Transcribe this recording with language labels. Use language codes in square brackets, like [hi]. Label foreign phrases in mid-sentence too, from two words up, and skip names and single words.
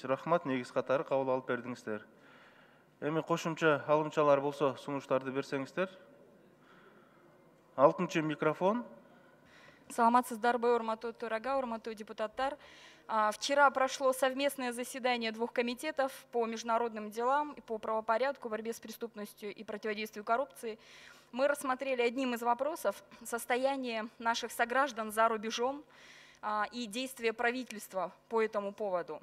[ky] Рахмат, негиз катары кабыл алып бердиңиздер. Эми кошумча алымчалар болсо, сунуштарды берсеңиздер. 6-чы микрофон. Саламатсыздарбы, урматтуу төрага, урматтуу депутаттар. [ru] Вчера прошло совместное заседание двух комитетов по международным делам, по правопорядку, борьбе с преступностью и противодействию коррупции. Мы рассмотрели одним из вопросов состояние наших сограждан за рубежом и действия правительства по этому поводу.